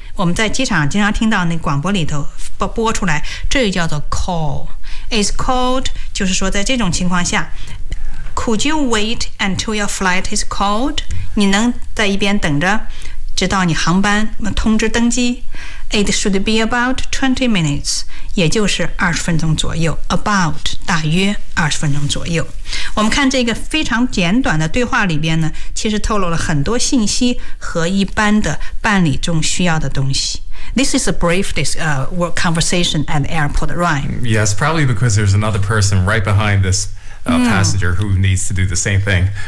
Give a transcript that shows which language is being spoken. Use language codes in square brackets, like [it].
[zh] 我们在机场经常听到那广播里头播出来，这就叫做 call. [en] It's called, [zh] 就是说在这种情况下， [en] Could you wait until your flight is called? [zh] 你能在一边等着，直到你航班通知登机。 [en] It should be about 20 minutes, [zh] 也就是20分钟左右。 About, 大约20分钟左右。我们看这个非常简短的对话里边呢，其实透露了很多信息和一般的办理中需要的东西。 [en] This is a brief conversation at the airport, right? Yes, probably because there's another person right behind this. Passenger who needs to do the same thing.